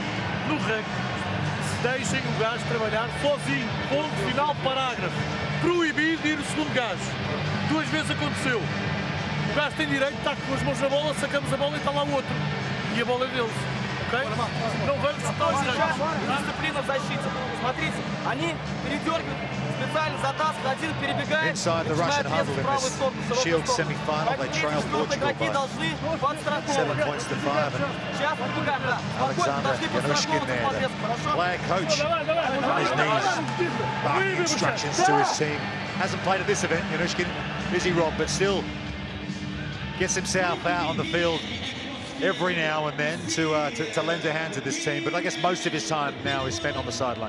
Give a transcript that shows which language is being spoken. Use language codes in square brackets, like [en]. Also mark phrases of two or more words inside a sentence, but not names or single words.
[pt] No rugby, deixem o gajo trabalhar sozinho. Ponto final, parágrafo. Proibido de ir o segundo gajo. 2 vezes aconteceu. O gajo tem direito, está com as mãos na bola, sacamos a bola e está lá o outro. E a bola é deles. Okay? Não vamos chutar os gajos. [ru] Дисциплина в защите. Смотрите, они передергивают, специально затаскивают, один перебегает. [en] Inside the Russian huddle in this Shield semi-final, they trail Portugal by 7 points to 5. Alexander Yanushkin there, the player coach, on his knees, barking instructions to his team. Hasn't played at this event, Yanushkin, busy Rob, but still gets himself out on the field every now and then to lend a hand to this team, but I guess most of his time now is spent on the sideline.